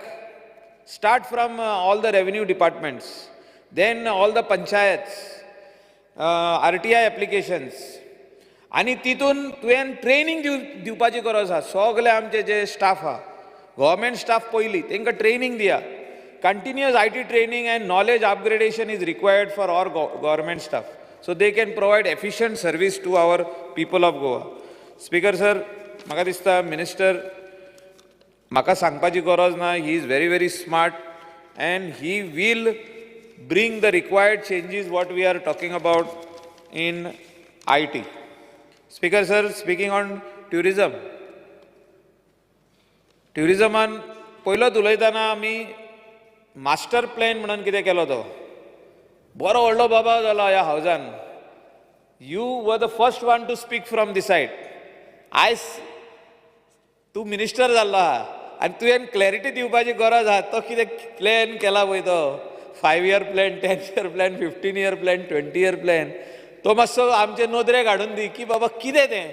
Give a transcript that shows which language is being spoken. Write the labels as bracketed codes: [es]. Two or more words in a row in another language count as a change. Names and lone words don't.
[en] Start from all the revenue departments, then all the panchayats, RTI applications. [kok] आनी तितून तुवें ट्रेनिंग दिवपाची गरज आहा. सगळे आमचे जे स्टाफ आहा, [en] government staff [kok] पयलीं तांकां ट्रेनिंग दिया. [en] कंटिन्युअस IT training and knowledge upgradation is required for our government staff so they can provide efficient service to our people of Goa. Speaker sir, [kok] म्हाका दिसता मिनिस्टर म्हाका सांगपाची गरज ना. [en] He is very smart and he will bring the required changes what we are talking about in IT. Speaker sir, speaking on tourism. [kok] Tourisman पयलोच उलयतना आमी [en] master plan [kok] म्हणून कितें केलो तो बरो व्हडलो बाबा जालो ह्या हावजान. [en] You were the first one to speak from the side. [kok] आयज तूं मिनिस्टर जाल्लो आहा आनी तुवें क्लॅरिटी दिवपाची गरज आहा. तो कितें प्लॅन केला पळय तो [en] 5 year plan, 10 year plan, 15 year plan, 20 year plan, [kok] तो मातसो आमचे नदरेक हाडून दी की बाबा कितें तें.